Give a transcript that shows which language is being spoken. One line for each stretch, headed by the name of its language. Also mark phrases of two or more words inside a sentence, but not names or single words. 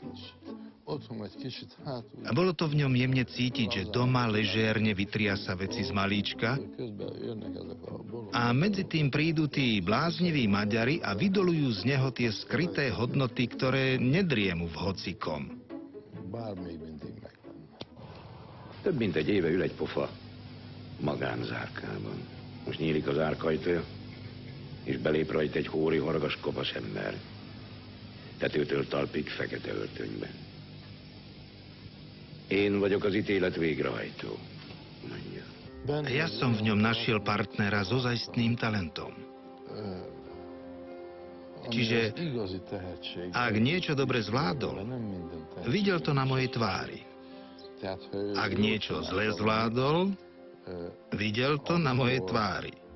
Slovak: A bolo to v ňom jemne cítiť, že doma ležérne vytriasa veci z malíčka a medzi tým prídu tí blázniví Maďari a vydolujú z neho tie skryté hodnoty, ktoré nedriemu v hocikom.
Hungarian: Több mint egy éve ül egy pofa magánzárkában. Most nyílik az árkajtója, és belép rajta egy hóri horgas kopasz ember. Tetőtől talpig fekete öltönyben. Én vagyok az ítélet végrehajtó, mondja.
Slovak: Ja som v ňom našiel partnera so ozajstným talentom. Čiže ak niečo dobre zvládol, videl to na mojej tvári. Ak niečo zle zvládol, videl to na mojej tvári.